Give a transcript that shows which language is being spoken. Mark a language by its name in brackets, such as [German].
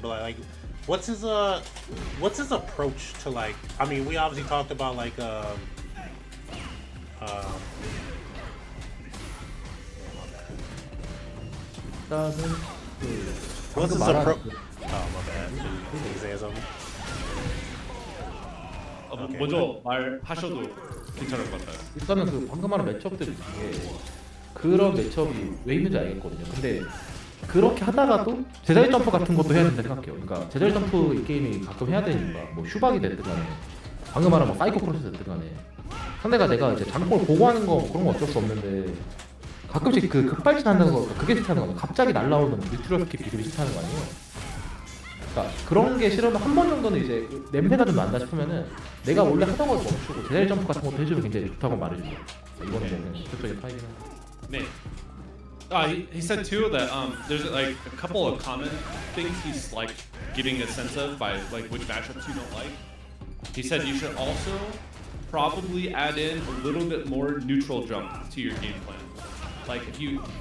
[English] But like, what's his approach to like? I mean, we obviously talked about like what's his approach? Oh my bad. He's saying something. Okay. [Korean] 먼저 말하셔도 괜찮을 것 같아요. 일단은 그 방금 말한 매치업들 중에 그런 매치업이 왜 있는지 알겠거든요. 근데 그렇게 하다가도 제자리 점프 같은 것도 해야 된다 생각해요. 그러니까 제자리 점프 이 게임이 가끔 해야 되는 이유가 뭐 슈박이 됐든 간에 방금 말한 뭐 사이코 크로스 됐든 간에 상대가 내가 이제 장골 보고하는 거 그런 거 어쩔 수 없는데 가끔씩 그 급발진 한다는 거 그게 싫다는 거예요. 갑자기 날라오는 뉴트럴 스킵 비율이 싫다는 거 아니에요. 그러니까 그런 게 싫으면 한 번 정도는 이제 냄새가 좀 난다 싶으면은 내가 원래 하던 걸 멈추고 제자리 점프 같은 것도 해주면 굉장히 좋다고 말해주죠. 이거는 뭐 직접적인 타입이긴 한데. 네. [English] He said too that there's like a couple of common things he's like getting a sense of by like which matchups you don't like. He said you should also probably add in a little bit more neutral jump to your game plan. Like if you